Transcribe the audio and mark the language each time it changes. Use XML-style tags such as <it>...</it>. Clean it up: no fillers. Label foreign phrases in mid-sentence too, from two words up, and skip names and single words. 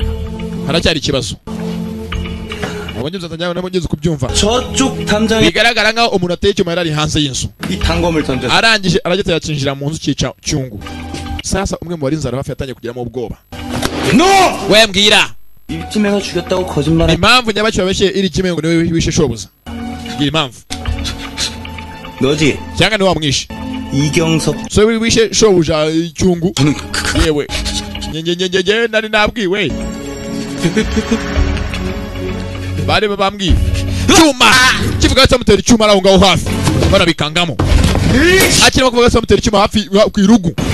<rw>haracyari ikibazo ntabwo ngeze kubyumva</rw> <ko>저쪽 담장에</ko> <rw>bigaragara nkaho umuntu ateye icyuma yari ari hanze y'inzu</rw> <ko>이 단검을 던졌어요.</ko> <rw>arangije aragita yakinjira mu nzu cyica cyungu sasa umwe mu barinzi hafi yatangiye kugiramo ubwoba we mbwira</rw> <ko>일지매가 죽였다고 거짓말해.</ko> <rw>impamvu nyabaki babeshye Irijime ngo niwe wishe shobuza gira impamvu</rw> <ko>너지?</ko> <rw>cyangwa niwe wamwishe</rw> <ko>이경섭.</ko> <rw>so wishe shobuja cyungu yewe nyenyenyenyenye nari nabwiwe bari bambwiye cyuma kivuga cyamutera icyuma araho ngaho hafi barabikangamo akirimo kuvuga cyamutera icyuma hafi ku irugu</rw>